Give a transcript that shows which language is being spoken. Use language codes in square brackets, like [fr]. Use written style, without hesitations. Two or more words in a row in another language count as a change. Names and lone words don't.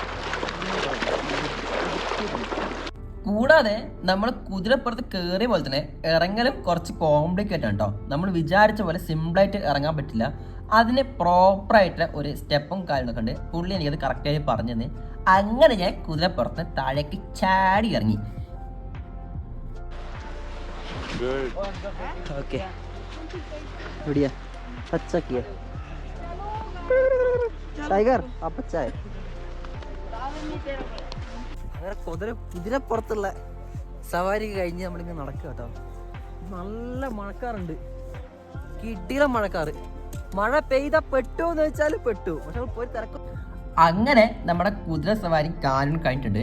[ml] കൂടാതെ നമ്മൾ കുതിരപ്പുറത്ത് കയറിയ പോലെ തന്നെ ഇറങ്ങലും കുറച്ച് കോംപ്ലിക്കേറ്റ് ആണ് കേട്ടോ. നമ്മൾ വിചാരിച്ച പോലെ സിമ്പിളായിട്ട് ഇറങ്ങാൻ പറ്റില്ല. അതിന് പ്രോപ്പറായിട്ടുള്ള ഒരു സ്റ്റെപ്പും കാര്യങ്ങളൊക്കെ ഉണ്ട്. പുള്ളി എനിക്കത് കറക്റ്റായി പറഞ്ഞു തന്നെ. അങ്ങനെ ഞാൻ കുതിരപ്പുറത്ത് താഴേക്ക് ചാടി ഇറങ്ങി. [hi] ഓക്കെ बढ़िया अच्छा किया टाइगर आप अच्छा है. [ml] അങ്ങനെ കുതിരപ്പുറത്തുള്ള സവാരി കഴിഞ്ഞ് നമ്മളിങ്ങനെ നടക്കുക കേട്ടോ. നല്ല മഴക്കാറുണ്ട്, കിടിലം മഴക്കാറ്. മഴ പെയ്ത പെട്ടു എന്ന് വെച്ചാൽ പെട്ടു. പക്ഷെ പോയി തിരക്കും. അങ്ങനെ നമ്മുടെ കുതിര സവാരി കാര്യം കഴിഞ്ഞിട്ടുണ്ട്.